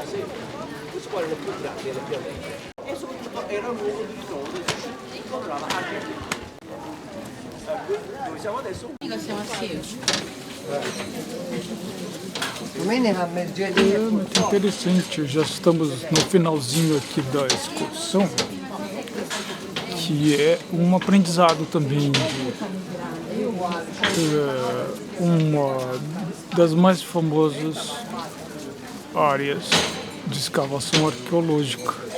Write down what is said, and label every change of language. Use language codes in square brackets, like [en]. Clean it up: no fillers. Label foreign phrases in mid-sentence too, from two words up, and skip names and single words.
[it] Questo qua è il più grande, è il più vecchio. era il luogo di ritrovo dove si incontrava anche dove siamo adesso. [pt] É muito interessante, já estamos no finalzinho aqui da excursão, que é um aprendizado também de uma das mais famosas áreas de escavação arqueológica.